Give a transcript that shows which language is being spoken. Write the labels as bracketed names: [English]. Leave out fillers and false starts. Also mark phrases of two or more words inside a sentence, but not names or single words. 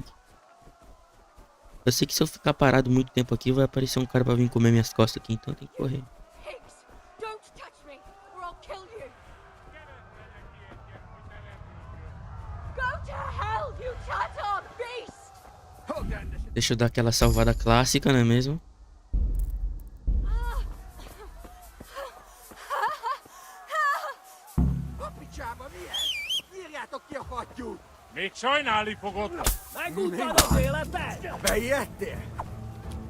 [Portuguese] Eu sei que se eu ficar parado muito tempo aqui, vai aparecer um cara pra vir comer minhas costas aqui, então eu tenho que correr. [English] Pigs! Don't touch me, or I'll kill you! Go to hell, you Tatar beast! [Portuguese] Deixa eu dar aquela salvada clássica, não é mesmo? [Hungarian] Még sajnálni fogod! Megúttad az életed!